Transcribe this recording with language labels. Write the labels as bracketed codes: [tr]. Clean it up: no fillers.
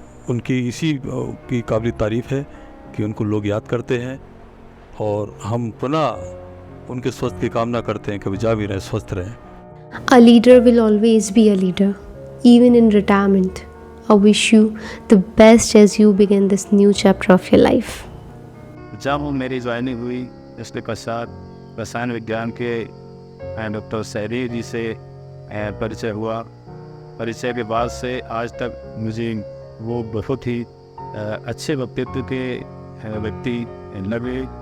[hi] उनकी इसी की काबिल तारीफ़ है कि उनको लोग याद करते हैं और हम पुनः उनके स्वस्थ की कामना करते हैं कि विजा भी रहे, स्वस्थ रहें। [en] A leader will always be a leader, even in retirement. I wish you the best as you begin this new chapter of your life. [hi] जब मेरी ज्वाइनिंग हुई इसके पश्चात रसायन विज्ञान के डॉक्टर सैरी जी से परिचय हुआ। परिचय के बाद से आज तक मुझे वो बहुत ही अच्छे व्यक्तित्व के व्यक्ति लगे।